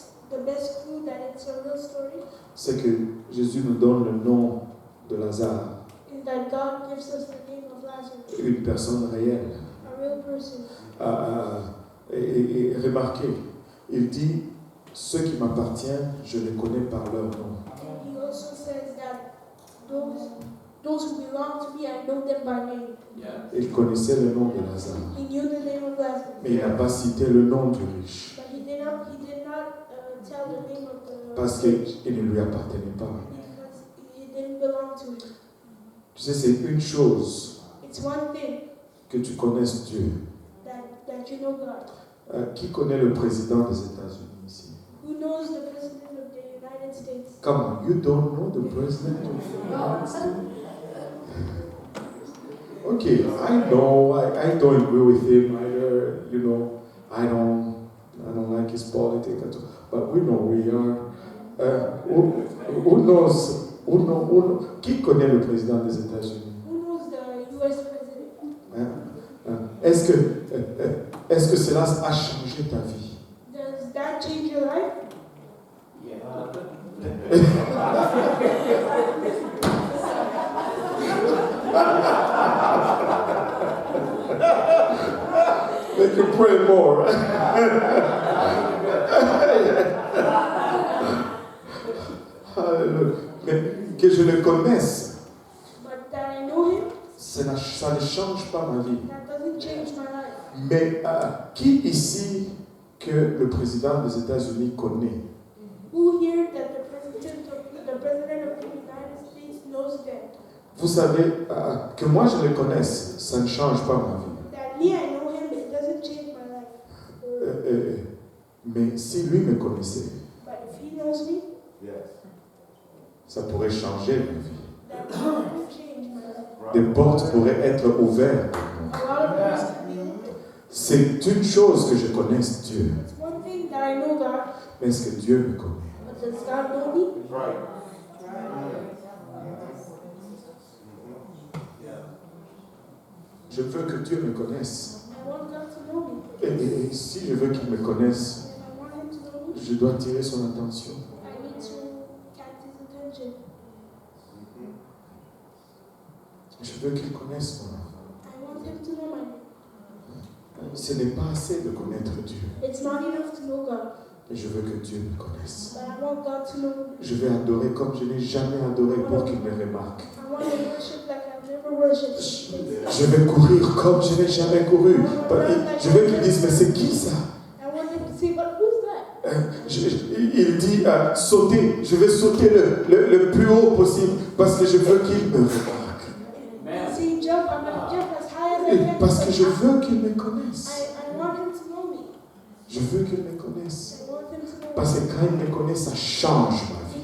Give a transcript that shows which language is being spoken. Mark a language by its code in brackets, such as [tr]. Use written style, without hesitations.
[en] The best clue that it's a real story [fr] c'est que Jésus nous donne le nom de Lazare, [en] is that God gives us the name of Lazarus, [fr] une personne réelle. [en] a real person. [fr] Et remarquez, il dit, ceux qui m'appartiennent, je les connais par leur nom. [en] And he also says that those who belong to me, I know them by name. [fr] Il connaissait le nom de Lazare, [en] He knew the name of Lazarus, [fr] mais il n'a pas cité le nom du riche, [en] but he did not tell the name of the [fr] parce qu'il ne lui appartenait pas. [en] because he didn't belong to him. [fr] Tu sais, c'est une chose [en] It's one thing [fr] que tu connaisses Dieu. [en] that you know God. [fr] Qui connaît le président des États-Unis ici? [en] Who knows the President of the United States? Come on, you don't know the president of the United States? Okay, I know, I don't agree with him either, you know, I don't like his politics at all, but we know we are. Who knows? [fr] Qui connaît le président des États-Unis? [en] Who knows the US President? [fr] Est-ce que cela a changé ta vie? [en] Does that change your life? Make you pray more. [fr] Hallelujah. Mais que je le connaisse, [en] But that I know him, [fr] Ça ne change pas ma vie. [en] That doesn't change my life. [fr] Mais qui ici que le président des États-Unis connaît? [en] Who here that the president of the United States knows that? [fr] Vous savez, que moi je le connaisse, ça ne change pas ma vie. [en] That me, I know him, but it doesn't change my life. [fr] Mais si lui me connaissait, [en] But if he knows me, [fr] ça pourrait changer ma vie. [en] that will change my life. [fr] Des portes pourraient être ouvertes. [en] A lot of doors can be opened. [fr] C'est une chose que je connaisse Dieu. [en] It's one thing that I know God, [fr] Mais est-ce que Dieu me connaît? [en] but does God know me? [fr] Je veux que Dieu me connaisse. [en] I want God to know me. [fr] Et si je veux qu'il me connaisse, [en] And I want him to know me. [fr] je dois attirer son attention. [en] I need to catch his attention. [fr] Je veux qu'il connaisse mon enfant. [en] I want him to know my name. [fr] Ce n'est pas assez de connaître Dieu. [en] It's not enough to know God, [fr] Mais je veux que Dieu me connaisse. [en] but I want God to know me. [fr] Je vais adorer comme je n'ai jamais adoré pour qu'il me remarque. [en] I want to worship like I've never worshipped. [fr] Je vais courir comme je n'ai jamais couru. Je veux qu'il dise, mais c'est qui ça? [en] I want him to say, but who's that? [fr] Il dit, sauter. Je vais sauter le plus haut possible parce que je veux qu'il me remarque. [en] And say, jump, I'm going to jump as high as I [fr] Et [en] can. [fr] parce que je veux qu'il me connaisse. [en] I want him to know me. [fr] Je veux qu'il me connaisse. [en] I want him to know me. [fr] Parce que quand il me connaît, ça change ma vie.